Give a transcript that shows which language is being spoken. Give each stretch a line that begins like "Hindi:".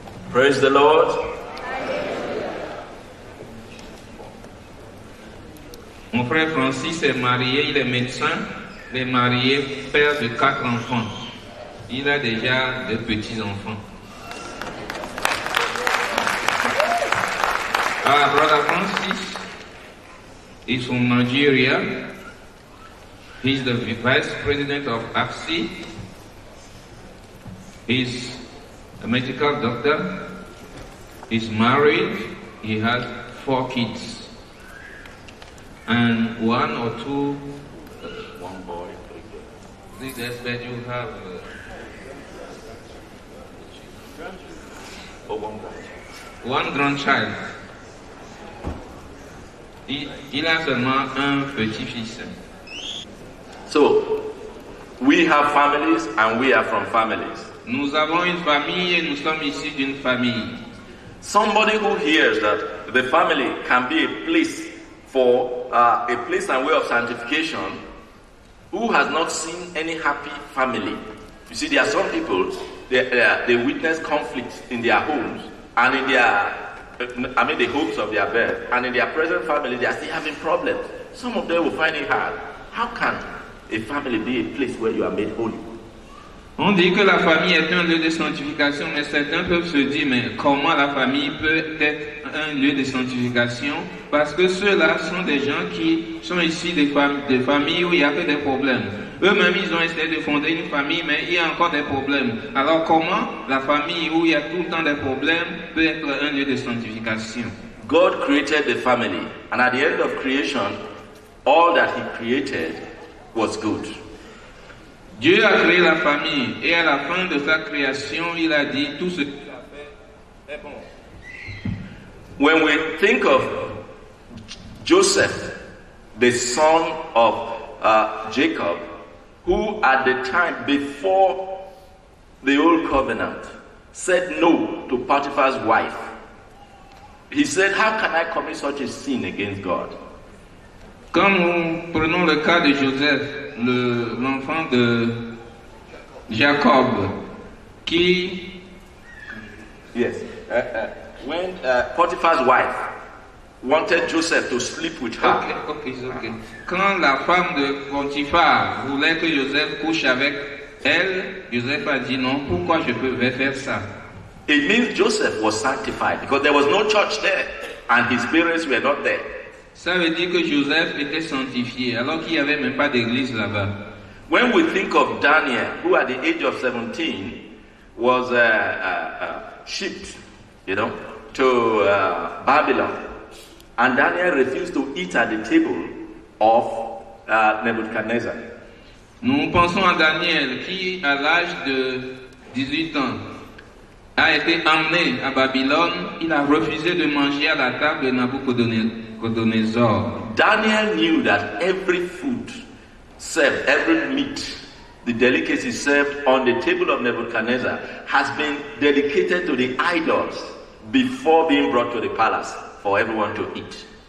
English: Praise the Lord.
French: Mon frère Francis est marié, il est médecin. Il est marié, père de 4 enfants. Il a déjà de petits-enfants.
English: Brother Francis is from Nigeria. He's the vice president of AFSI. He's a medical doctor. He's married. He has 4 kids. And 1 or 2, 1 boy, 3 girls. This that you have 1 grandchild.
French: Il a seulement un petit-fils.
English: So, we have families and we are from families.
French: Nous avons une famille et nous sommes issus d'une famille.
English: Somebody who hears that the family can be a place for a place and way of sanctification, who has not seen any happy family. You see, there are some people, they witness conflicts in their homes and in their the hopes of their birth, and in their present family they are still having problems. Some of them will find it hard. How can a family be a place where you are made holy?
French: On dit que la famille est un lieu de sanctification, mais certains peuvent se dire, mais comment la famille peut être un lieu de sanctification? Parce que ceux-là sont des gens qui sont issus des familles où il y a que des problèmes. Eux-mêmes, ils ont essayé de fonder une famille, mais il y a encore des problèmes. Alors comment la famille où il y a tout le temps des problèmes peut être un lieu de sanctification?
English: God created the family, and at the end of creation, all that He created was good.
French: Dieu a créé la famille, et à la fin de sa création, il a dit tout ce qu'il a fait est bon.
English: When we think of Joseph, the son of Jacob, who at the time before the Old Covenant said no to Potiphar's wife, he said, how can I commit such a sin against God?
French: Quand nous prenons le cas de Joseph, l'enfant de Jacob, qui...
English: Yes. When Potiphar's wife wanted Joseph to sleep with her. Okay.
French: Quand la femme de Potiphar voulait que Joseph couche avec elle, Joseph a dit non, pourquoi je vais faire ça?
English: It means Joseph was sanctified because there was no church there and his parents were not there.
French: Ça veut dire que Joseph était sanctifié alors qu'il n'y avait même pas d'église là-bas.
English: When we think of Daniel, who at the age of 17 was shipped, to Babylon, and Daniel refused to eat at the table of Nebuchadnezzar.
French: Nous pensons à Daniel qui, à l'âge de 18 ans, a été emmené à Babylone. Il a refusé de manger à la table de Nabucodonosor.
English: Daniel knew that every food served, every meat, the delicacy served on the table of Nebuchadnezzar has been dedicated to the idols before being brought to the palace for everyone to eat.